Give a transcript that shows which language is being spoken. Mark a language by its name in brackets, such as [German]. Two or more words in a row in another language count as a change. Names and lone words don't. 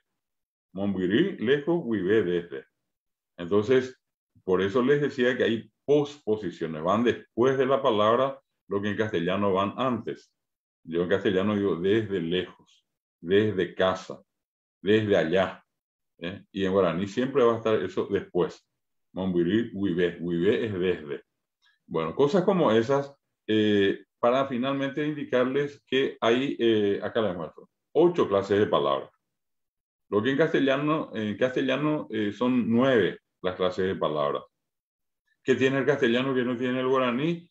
[Spanish] Monbirí, lejos, huivé desde. Entonces, por eso les decía que hay posposiciones, van después de la palabra, lo que en castellano van antes. Yo en castellano digo desde lejos, desde casa, desde allá. Y en guaraní siempre va a estar eso después. [Guarani] Monbirí, huivé. Huivé [Spanish] es desde. Bueno, cosas como esas para finalmente indicarles que hay, acá les muestro, 8 clases de palabras. Lo que en castellano son 9 las clases de palabras. ¿Qué tiene el castellano que no tiene el guaraní?